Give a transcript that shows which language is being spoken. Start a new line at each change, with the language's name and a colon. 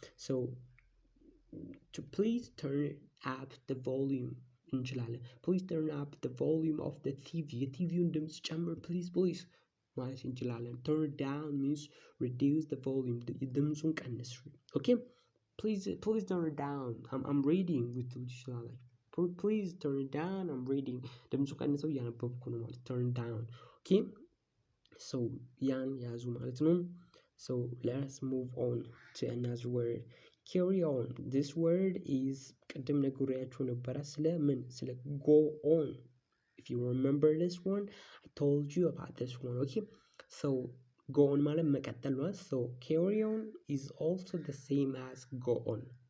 English: So to please turn up the volume
Amharic: እንችላለን።
English: please turn up the volume of the TV.
Amharic: የቲቪውን ድምፅ ጨምር
English: please
Amharic: ማለት እንችላለን።
English: turn down means reduce the volume.
Amharic: ድምፁን ቀንስ።
English: okay, please turn it down. I'm reading with
Amharic: ትችላላችሁ።
English: please turn it down. I'm reading.
Amharic: ድምፁ ቀንሰው እያነበብኩ ነው ማለት
English: turn down. okay, so
Amharic: ያን ያዙ ማለት ነው።
English: so let's move on to another word. carry on. this word is
Amharic: ቅድም ነግሬያችሁ ነበረ ስለ
English: go on. if you remember this one, I told you about this one. okay, so go on
Amharic: ማለት መቀጠል ነው።
English: so carry on is also the same as go on.